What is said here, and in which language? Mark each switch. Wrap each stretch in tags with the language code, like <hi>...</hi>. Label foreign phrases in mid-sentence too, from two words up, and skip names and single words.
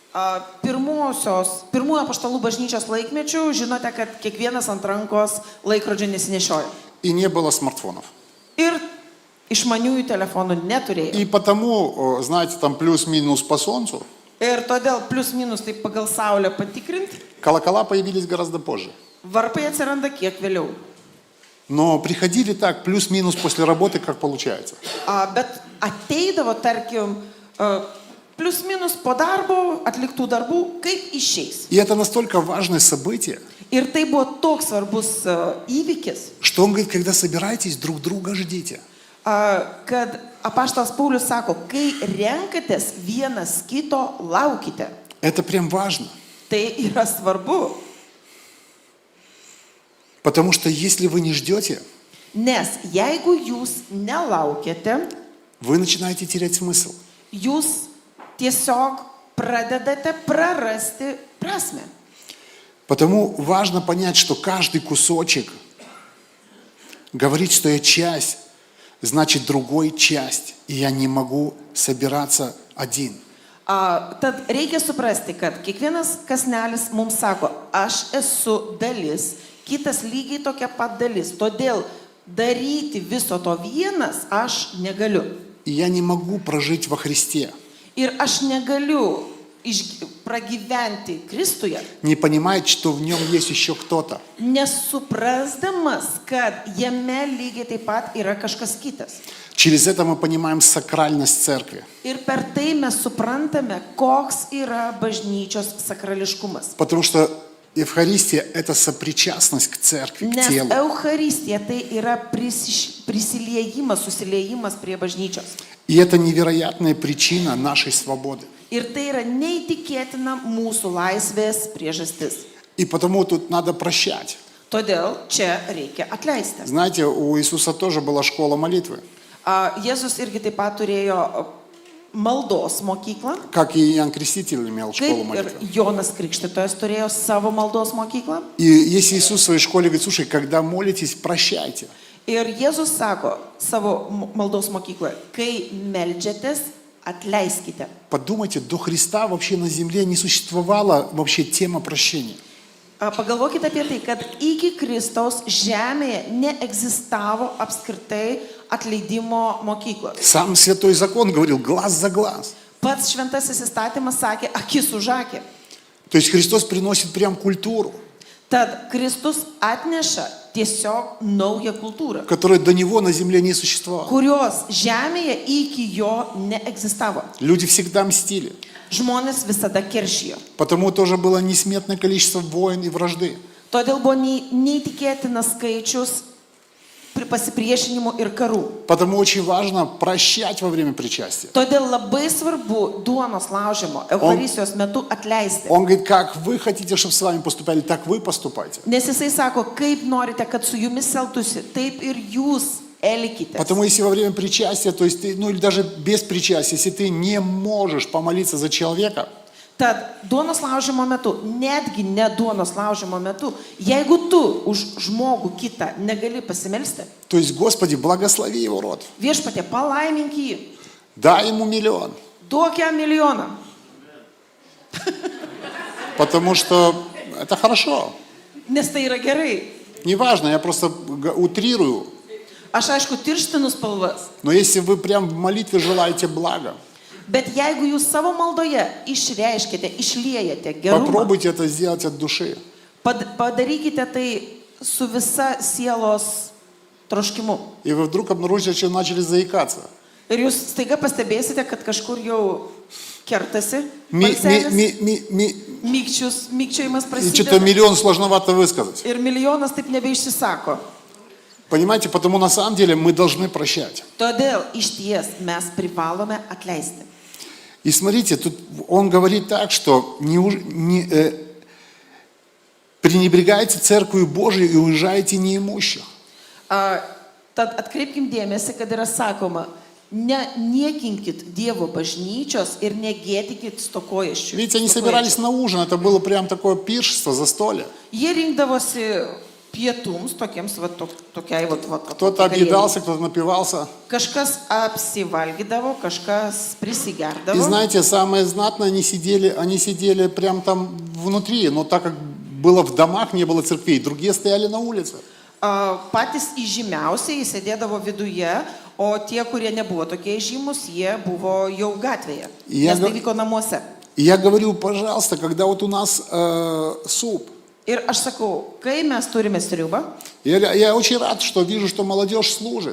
<lt>Pirmųjų apaštalų bažnyčios laikmečių žinote, kad kiekvienas ant rankos laikrodžio nesinešiojo.</lt> <ru>И не было смартфонов.</ru> <lt>Ir išmaniųjų telefonų neturėjo.</lt> <ru>И потому, знаете, там плюс-минус по солнцу,</ru> <lt>Ir todėl plius minus taip pagal saulę patikrinti,</lt> <ru>колокола появились гораздо позже.</ru> <lt>varpai atsiranda kiek vėliau.</lt> <ru>Но приходили так, плюс-минус после работы, как получается.</ru> <lt>Bet ateidavo, tarkim, plius minus po darbo, atliktų darbų, kaip išeis.</lt> <ru>И это настолько важное событие,</ru> <lt>Ir tai buvo toks svarbus įvykis,</lt> <ru>что он говорит, когда собираетесь, друг друга ждите.</ru> <lt>kad apaštalas Paulius sako, kai renkatės vienas kito, laukite.</lt> <ru>Это прям важно.</ru> <lt>Tai yra svarbu,</lt> <ru>Потому что если вы не ждете,</ru> <lt>nes jeigu jūs nelaukiate,</lt> <ru>вы начинаете терять смысл.</ru> <lt>jūs tiesiog pradedate prarasti prasme.</lt> <ru>Потому важно понять, что каждый кусочек говорит, что я часть, значит другой часть, и я не могу собираться один.</ru> <lt>Tad reikia suprasti, kad kiekvienas kasnelis mums sako, aš esu dalis, kitas lygiai tokia pat dalis. Todėl daryti viso to vienas aš negaliu.</lt> <ru>И я не могу прожить во Христе,</ru> <lt>Ir aš negaliu pragyventi Kristuje,</lt> <ru>не понимая, что в нем есть еще кто-то.</ru> <lt>nesuprasdamas, kad jame lygiai taip pat yra kažkas kitas.</lt> <ru>Через это мы понимаем сакральность церкви.</ru> <lt>Ir per tai mes suprantame, koks yra bažnyčios sakrališkumas.</lt> <ru>Потому что Евхаристия – это сопричастность к церкви, к</ru> <lt>Nes</lt> <ru>телу.</ru> <lt>Eucharistija tai yra prisiliejimas, susiliejimas prie bažnyčios.</lt> <ru>И это невероятная причина нашей свободы.</ru> <lt>Ir tai yra neįtikėtina mūsų laisvės priežastis.</lt> <ru>И потому тут надо прощать.</ru> <lt>Todėl čia reikia atleisti.</lt> <ru>Знаете, у Иисуса тоже была школа молитвы,</ru> <lt>Jėzus irgi taip pat turėjo maldos mokyklą,</lt> <ru>как и Иоанн Креститель имел школу</ru> <lt>kaip ir</lt> <ru>молитвы.</ru> <lt>Jonas Krikštytojas turėjo savo maldos mokyklą.</lt> <ru>И если Иисус в своей школе говорит, слушай, когда молитесь, прощайте.</ru> <lt>Ir Jėzus sako savo maldos mokykloje, kai meldžiatės, atleiskite.</lt> <ru>Подумайте, до Христа вообще на земле не существовала вообще тема прощения.</ru> <lt>Pagalvokite apie tai, kad iki Kristaus žemėje neegzistavo apskritai atleidimo mokyklos.</lt> <ru>Сам Святой Закон говорил, глаз за глаз.</ru> <lt>Pats šventasis įstatymas sakė, akis už akį.</lt> <ru>То есть Христос приносит прям культуру,</ru> <lt>Tad Kristus atneša tiesiog naują kultūrą,</lt> <ru>которая до Него на земле не существовала.</ru> <lt>kurios žemėje iki jo neegzistavo.</lt> <ru>Люди всегда мстили.</ru> <lt>Žmonės visada keršijo.</lt> <ru>Потому тоже было несметное количество войн и вражды.</ru> <lt>Todėl buvo neįtikėtinas skaičius pasipriešinimų ir karų.</lt> <ru>Потому очень важно прощать во время причастия.</ru> <lt>Todėl labai svarbu duonos laužimo, Eucharistijos metu atleisti.</lt> <ru>Он говорит, как вы хотите, чтобы с вами поступали, так вы поступайте.</ru> <lt>Nes jisai sako, kaip norite, kad su jumis elgtųsi, taip ir jūs elkitės.</lt> <ru>Потому если во время причастия, то есть ты, ну или даже без причастия, если ты не можешь помолиться за человека,</ru> <lt>Tad duonos laužimo metu, netgi ne duonos laužimo metu, jeigu tu už žmogų kitą negali pasimelsti,</lt> <ru>то есть, Господи, благослови его род,</ru> <lt>viešpatie, palaimink jį,</lt> <ru>дай ему миллион,</ru> <lt>duok jam milijoną.</lt> <ru>потому что это хорошо.</ru> <lt>Nes tai yra gerai.</lt> <ru>Неважно, я просто утрирую.</ru> <lt>Aš aišku tirštinu spalvas,</lt> <ru>Но если вы прям в молитве желаете блага,</ru> <lt>bet jeigu jūs savo maldoje išreiškite, išliejate gerumą,</lt> <ru>попробуйте это сделать от души.</ru> <lt>padarykite tai su visa sielos troškimu.</lt> <ru>И вы вдруг обнаружите, что начали заикаться.</ru> <lt>Ir jūs staiga pastebėsite, kad kažkur jau kertasi, Ми- balselis, ми- ми- ми- mykčiojimas</lt> <ru>И что-то</ru> <lt>prasideda</lt> <ru>миллион сложновато высказать.</ru> <lt>ir milijonas taip nebeišsisako.</lt> <ru>Понимаете, потому на самом деле мы должны прощать.</ru> <lt>Todėl iš ties mes privalome atleisti.</lt> <ru>И смотрите, тут он говорит так, что пренебрегайте церковью Божией и уезжайте неимущих.</ru> <lt>Tad atkreipkim dėmesį, kad yra sakoma, niekinkit Dievo bažnyčios ir negėdykit stokojančių.</lt> <ru>Видите, они собирались на ужин, это было прям такое пиршество, застолье.</ru> <lt>Jie rinkdavosi pietums, tokiems, va, tokiai, va,</lt> <ru>Кто-то объедался, кто-то напивался.</ru> <lt>Kažkas apsivalgydavo, kažkas</lt> <ru>И</ru> <lt>prisigerdavo.</lt> <ru>знаете, самое знатное, они сидели прям там внутри, но так как было в домах, не было церквей, другие стояли на улице.</ru> <lt>Patys įžymiausiai sėdėdavo viduje, O tie, kurie nebuvo tokie žymus, jie buvo jau gatvėje, Jie nes ga- tai vyko namuose.</lt> <ru>И я говорю, пожалуйста, когда вот у нас суп,</ru> <lt>Ir aš sakau, kai mes turime sriubą,</lt> <ru>я очень рад, что вижу, что молодежь служит.</ru>